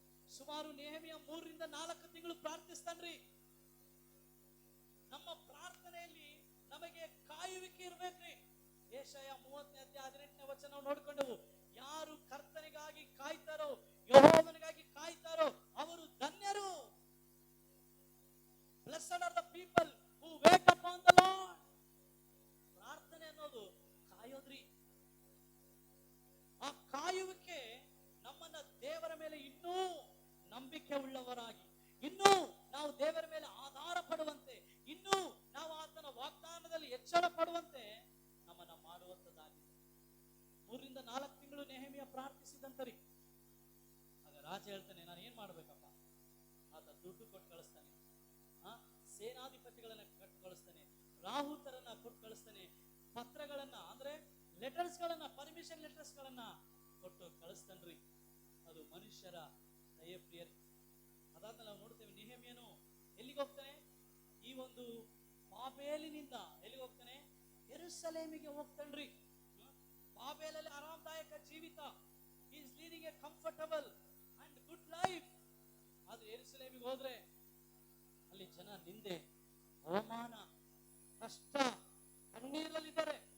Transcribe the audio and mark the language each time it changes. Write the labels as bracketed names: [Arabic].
[Kannada] ಸುಮಾರು ನೆಹೆಮ್ಯ 3 ರಿಂದ 4 ತಿಂಗಳು ಪ್ರಾರ್ಥಿಸ್ತಾನ್ರಿ. ನಮ್ಮ ಪ್ರಾರ್ಥನೆಯಲ್ಲಿ ನಮಗೆ ಕಾಯುವಿಕೆ ಇರ್ಬೇಕ್ರಿ. ಯೆಶಾಯ 30ನೇ ಅಧ್ಯಾಯ 18ನೇ ವಚನ ನೋಡ್ಕೊಂಡೆವು. ಯಾರು ಕರ್ತನಿಗಾಗಿ ಕಾಯ್ತಾರೋ, ಯೆಹೋವನಿಗಾಗಿ ಕಾಯ್ತಾರೋ ಅವರು ಧನ್ಯರು. [English] Blessed are the people who wait upon the Lord. [Kannada] ಪ್ರಾರ್ಥನೆ ಅನ್ನೋದು ಕಾಯೋದ್ರಿ. ಆ ಕಾಯುವಿಕೆ ನಮ್ಮನ್ನ ದೇವರ ಮೇಲೆ ಇನ್ನೂ ನಂಬಿಕೆ ಉಳ್ಳವರಾಗಿ, ಇನ್ನೂ ನಾವು ದೇವರ ಮೇಲೆ ಆಧಾರ ಪಡುವಂತೆ, ಇನ್ನೂ ನಾವು ಆತನ ವಾಗ್ದಾನದಲ್ಲಿ ಎಚ್ಚರ ಪಡುವಂತೆ ನಮ್ಮನ್ನ ಮಾಡುವಂತದ್ದಾಗಿದೆ. 3 ರಿಂದ 4 ತಿಂಗಳು ನೆಹೆಮ್ಯ ಪ್ರಾರ್ಥಿಸಿದಂತರಿ. ಆಗ ರಾಜ ಹೇಳ್ತಾನೆ, ನಾನು ಏನ್ ಮಾಡ್ಬೇಕಪ್ಪ? ಆತ ದುಡ್ಡು ಕೊಟ್ಟು ಕಳಿಸ್ತಾನೆ, ಸೇನಾಧಿಪತಿಗಳನ್ನ ಕೊಟ್ಟು ಕಳಿಸ್ತಾನೆ, ರಾಹುತರನ್ನ ಕೊಟ್ಟು ಕಳಿಸ್ತಾನೆ, ಪತ್ರಗಳನ್ನ ಅಂದ್ರೆ ಲೆಟರ್ಸ್ ಗಳನ್ನ, ಪರ್ಮಿಷನ್ ಲೆಟರ್ಸ್ ಗಳನ್ನ ಕೊಟ್ಟು ಕಳಿಸ್ತಾನ್ರಿ. ಅದು ಮನುಷ್ಯರ ದಯೆ ಪ್ರಿಯರೇ. ಅದಾದ್ಮೇಲೆ ನಾವು ನೋಡ್ತೇವೆ, ನೆಹೆಮ್ಯನು ಎಲ್ಲಿಗೆ ಹೋಗ್ತಾನೆ? ಈ ಒಂದು ಬಾಬೇಲಿನಿಂದ ಎಲ್ಲಿಗೆ ಹೋಗ್ತಾನೆ? ಯೆರೂಸಲೇಮಿಗೆ ಹೋಗ್ತಾನ್ರಿ. ಬಾಬೇಲಲ್ಲಿ ಆರಾಮದಾಯಕ ಜೀವಿತ, [English] he is leading a comfortable and good life. [Kannada] ಆದ್ರೆ ಯೆರೂಸಲೇಮಿಗೆ ಹೋದ್ರೆ ಅಲ್ಲಿ ಜನ ನಿಂದೆ, ಅವಮಾನ, ಕಷ್ಟ, ಕಣ್ಣೀರಲ್ಲಿದ್ದಾರೆ.